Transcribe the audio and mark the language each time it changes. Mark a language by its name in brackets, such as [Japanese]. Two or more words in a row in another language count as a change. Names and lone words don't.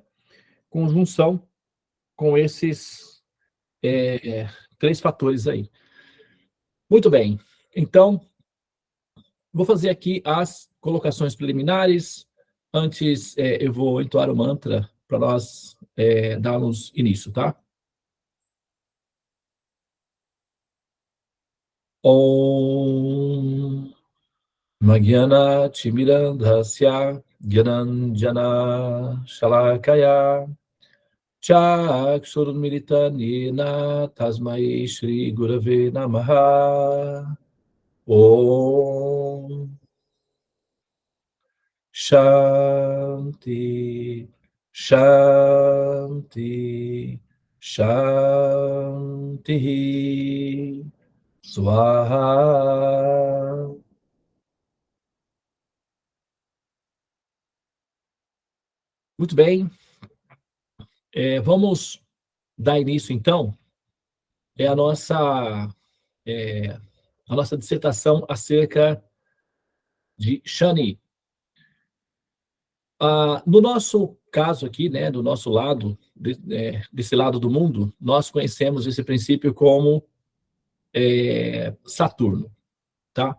[Portuguese] Conjunção com esses 3 fatores aí. Muito bem. Então, vou fazer aqui as colocações preliminares. Antes, eu vou entoar o mantra para nós darmos início, tá? [Sanskrit] Om Magyana Chimirandhasya Gyananjana Shalakaya Chakshurmilitanena Tasmai Shri Gurave Namaha. Om Shanti, Shanti, Shanti, Swaha. [Portuguese] Muito bem. Vamos dar início, então, à nossa dissertação acerca de Shani. No nosso caso aqui, né, do nosso lado, desse lado do mundo, nós conhecemos esse princípio como Saturno, tá?